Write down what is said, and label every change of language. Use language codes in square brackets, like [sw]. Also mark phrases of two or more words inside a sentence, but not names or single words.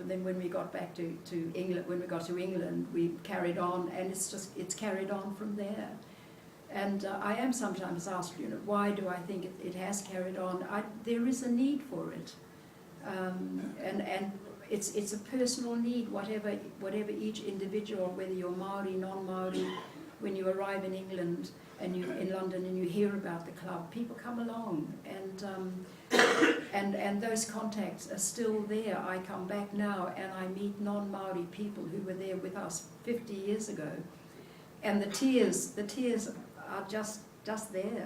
[en] And then when we got back to England, we carried on, and it's carried on from there. And I am sometimes asked, you know, why do I think it has carried on? There is a need for it, and it's a personal need, whatever each individual, whether you're Māori, non-Māori. When you arrive in England and in London and you hear about the club, people come along, and those contacts are still there. I come back now and I meet non-Māori people who were there with us 50 years ago, and the tears are just there.